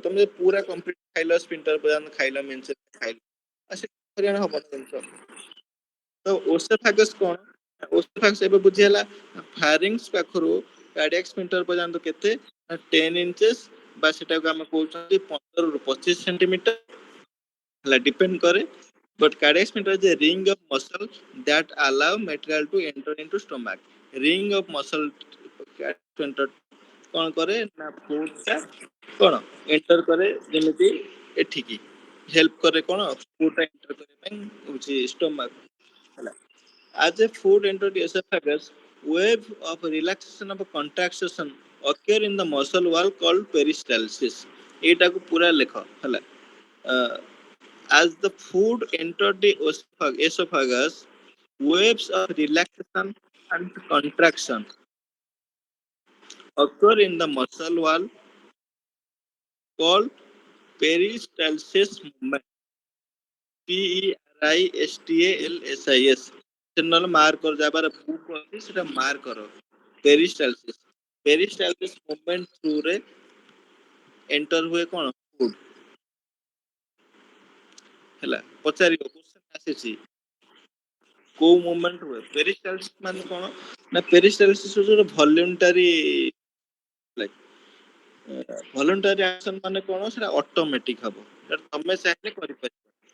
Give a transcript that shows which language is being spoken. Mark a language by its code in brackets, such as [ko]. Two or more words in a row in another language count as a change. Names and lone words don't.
[or] ତମେ ଯଦି ପୁରା କମ୍ପ୍ଲିଟ ଖାଇଲ ସ୍ଫିଙ୍କ୍ଟର ପର୍ଯ୍ୟନ୍ତ ଖାଇଲ ମେଞ୍ଚେ ଖାଇଲ, ଆଉ ସେ ହଇରାଣ ହବ ଜିନିଷ। ତ ଓସୋଫାଗସ କଣ, ଓସୋଫାଗସ ଏବେ ବୁଝି ହେଲା ଫାରିଙ୍ଗସ ପାଖରୁ [en] cardiac sphincter [or] ପର୍ଯ୍ୟନ୍ତ କେତେ ନା 10 ଇଞ୍ଚେସ, ବା ସେଟାକୁ ଆମେ କହୁଛନ୍ତି 15 ରୁ 25 ସେଣ୍ଟିମିଟର ହେଲା, ଡିପେଣ୍ଡ କରେ। [en] But cardiac sphincter is a ring of muscle that allow material to enter into stomach. Ring of muscle cardiac sphincter [or] କଣ କରେ ନା, ଫୁଡ ଟା କଣ ଏଣ୍ଟର କରେ, ଯେମିତି ଏଠିକି ହେଲ୍ପ କରେ କଣ, ଫୁଡ ଟା ଏଣ୍ଟର କରିବା ପାଇଁ ହଉଛି ଷ୍ଟୋମାକ ହେଲା। [en] As a food enter the esophagus, wave of relaxation of contraction occur in the muscle wall called peristalsis. [or] ଏଇଟାକୁ ପୁରା ଲେଖ ହେଲା। [en] As the food entered the esophagus, waves of relaxation and contraction occur in the muscle wall called peristalsis movement. PERISTALSIS। [or] ସେ ନହେଲେ ମାର୍କ କର, ଯାବାର ବୁକ୍ ଅଛି ସେଟା ମାର୍କ କର। ପେରିସ୍ଟାଲସିସ୍, [en] peristalsis movement throughରେ [or] ଏଣ୍ଟର ହୁଏ କଣ, ଫୁଡ ହେଲା। ପଚାରିବ କ୍ୱେଶ୍ଚନ ଆସିଛି, କୋଉ ମୁଭମେଣ୍ଟ ହୁଏ ପେରିସ୍ଟାଲସିସ୍ ମାନେ କଣ ନା, ପେରିସ୍ଟାଲସିସ୍ ହଉଛି ଗୋଟେ ଭଲ୍ୟୁଣ୍ଟାରୀ, [en] voluntary action [or] ମାନେ କଣ, ସେଟା ଅଟୋମେଟିକ ହବ, ସେଟା ତମେ ଚାହିଁଲେ କରିପାରିବ।